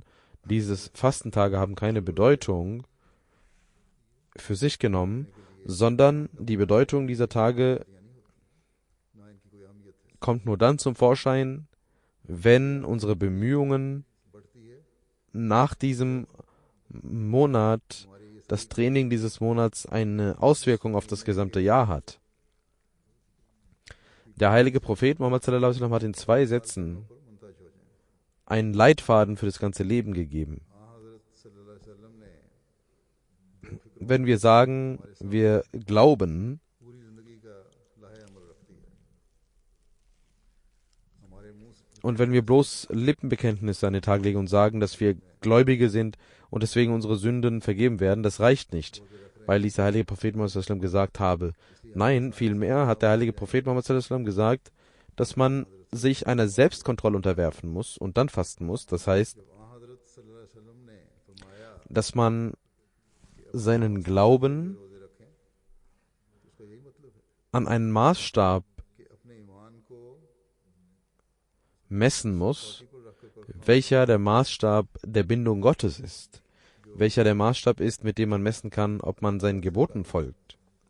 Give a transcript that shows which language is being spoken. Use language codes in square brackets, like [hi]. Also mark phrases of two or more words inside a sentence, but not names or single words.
[de] Diese Fastentage haben keine Bedeutung für sich genommen, sondern die Bedeutung dieser Tage kommt nur dann zum Vorschein, wenn unsere Bemühungen nach diesem Monat, das Training dieses Monats, eine Auswirkung auf das gesamte Jahr hat. Der heilige Prophet Muhammad [ar] صلى الله عليه وسلم [de] hat in 2 Sätzen einen Leitfaden für das ganze Leben gegeben. Wenn wir sagen, wir glauben, und wenn wir bloß Lippenbekenntnisse an den Tag legen und sagen, dass wir Gläubige sind und deswegen unsere Sünden vergeben werden, das reicht nicht, weil dieser heilige Prophet Muhammad [ar] صلى الله عليه وسلم [de] gesagt habe. Nein, vielmehr hat der heilige Prophet Muhammad [ar] صلى الله عليه وسلم [de] gesagt, dass man sich einer Selbstkontrolle unterwerfen muss und dann fasten muss. Das heißt, dass man seinen Glauben an einen Maßstab messen muss, welcher der Maßstab der Bindung Gottes ist, welcher der Maßstab ist, mit dem man messen kann, ob man seinen Geboten folgt.